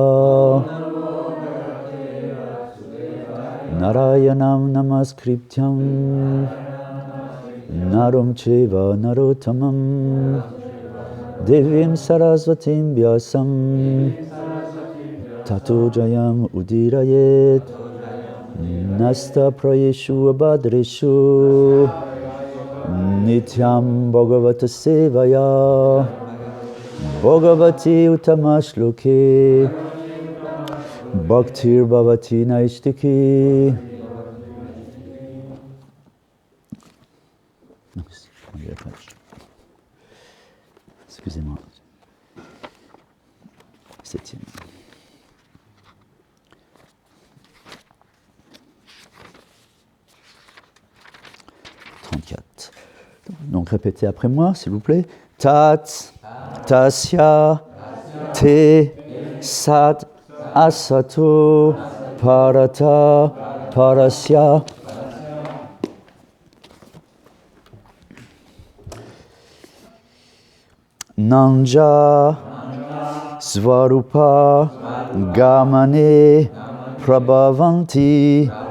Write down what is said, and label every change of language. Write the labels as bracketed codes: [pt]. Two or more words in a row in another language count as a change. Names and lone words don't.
[sa] Narayanam Namaskrityam Naram Cheva Narottamam Devim Sarasvatim Vyasam Tato Jayam Udirayet Nasta Prayeshu Abhadreshu Nityam Bhagavata Sevaya Bhagavati Utamashloke Bhaktir Bhavati Naistiki. [fr] Excusez-moi. Septième. Donc répétez après moi, s'il vous plaît. [sa] Tat, tasya, te, sat, asato, parata, parasya. Nanja, svarupa, gamane, prabhavanti,